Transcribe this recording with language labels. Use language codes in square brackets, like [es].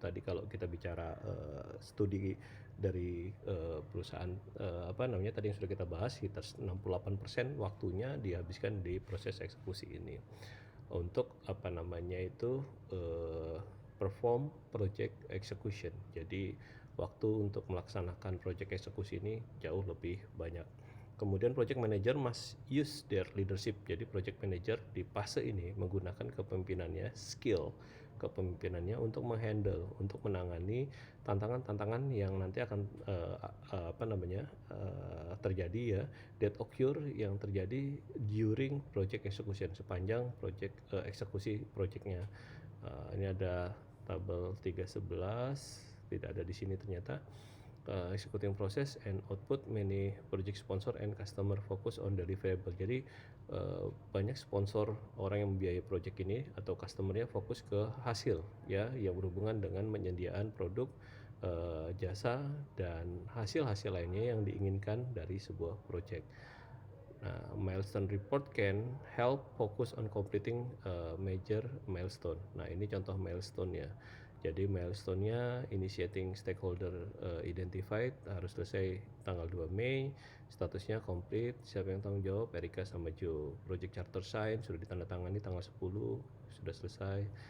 [id] Tadi kalau kita bicara studi dari perusahaan apa namanya tadi yang sudah kita bahas, sekitar 68% waktunya dihabiskan di proses eksekusi ini untuk apa namanya itu [en] perform project execution. [id] Jadi waktu untuk melaksanakan project eksekusi ini jauh lebih banyak. [en] Kemudian project manager must use their leadership. [id] Jadi project manager di fase ini menggunakan kepemimpinannya, skill kepemimpinannya untuk menghandle, untuk menangani tantangan-tantangan yang nanti akan apa namanya terjadi ya, [en] that occur, [id] yang terjadi [en] during project execution, [id] sepanjang project eksekusi projectnya. Ini ada tabel 311, tidak ada di sini ternyata. [en] Executing process and output, many project sponsor and customer focus on deliverable. [id] Jadi banyak sponsor, orang yang membiayai project ini atau customernya fokus ke hasil ya, yang berhubungan dengan penyediaan produk, jasa dan hasil-hasil lainnya yang diinginkan dari sebuah project. [en] Nah, milestone report can help focus on completing major milestone. [id] Nah, ini contoh milestone ya. Jadi milestone-nya initiating stakeholder identified, harus selesai tanggal 2 Mei, statusnya complete, siapa yang tanggung jawab? Erika sama Joe. Project charter sign sudah ditandatangani tanggal 10, sudah selesai.